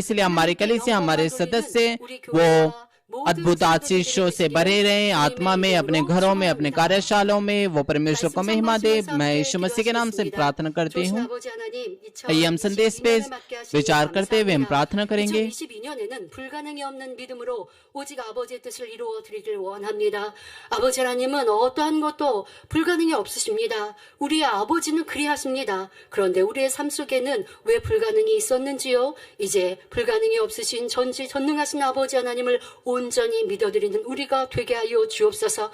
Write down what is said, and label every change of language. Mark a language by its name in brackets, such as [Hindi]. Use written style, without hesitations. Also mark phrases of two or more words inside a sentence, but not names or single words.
[Hindi] इसलिए हमारी कलीसिया, हमारे सदस्य वो अद्भुत आशीषों से भरे रहे, आत्मा में, अपने घरों में, अपने कार्यशालाओं में वो परमेश्वर को महिमा दे। मैं यीशु मसीह के नाम से प्रार्थना करती हूँ। आइए हम संदेश पे विचार करते हुए हम प्रार्थना करेंगे। [Korean] 2022년에는 불가능이 없는 믿음으로 오직 아버지의 뜻을 이루어 드리길 원합니다. 아버지 하나님은 어떠한 것도 불가능이 없으십니다. 우리의 아버지는 그리하십니다. 그런데 우리의 삶 속에는 왜 불가능이 있었는지요? 이제 불가능이 없으신 전지전능하신 아버지 하나님을 온전히 믿어드리는 우리가 되게 하여 주옵소서.